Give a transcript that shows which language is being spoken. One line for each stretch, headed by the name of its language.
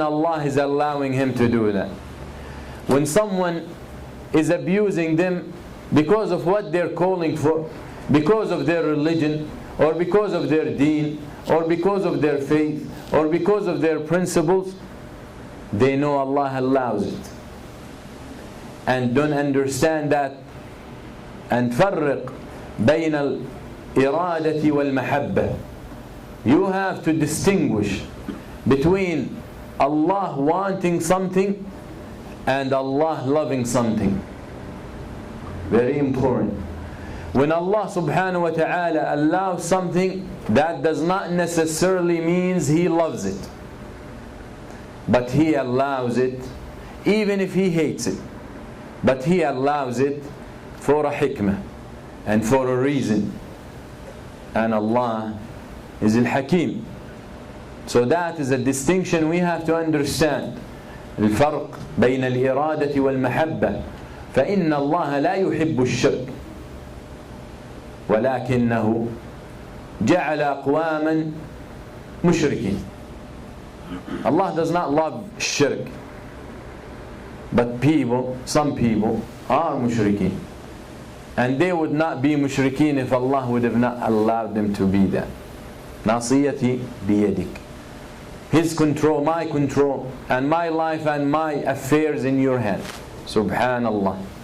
English: Allah is allowing him to do that. When someone is abusing them because of what they're calling for, because of their religion, or because of their deen, or because of their faith, or because of their principles, they know Allah allows it. And don't understand that.
Arabic: And فرق بين الإرادة والمحبة.
English: You have to distinguish between Allah wanting something and Allah loving something. Very important. When Allah subhanahu wa ta'ala allows something, that does not necessarily means He loves it. But He allows it even if He hates it. But He allows it for a hikmah and for a reason. And Allah is al-Hakim. So that is a distinction we have to understand.
Arabic: الفرق بين الإرادة والمحبة فإن الله لا يحب الشرك ولكنه جعل أقواما مشركين.
English: Allah does not love shirk, but some people are mushrikeen, and they would not be mushrikeen if Allah would have not allowed them to be that.
Arabic: ناصيتي بيدك.
English: His control, my control, and my life and my affairs in your hand. Subhanallah.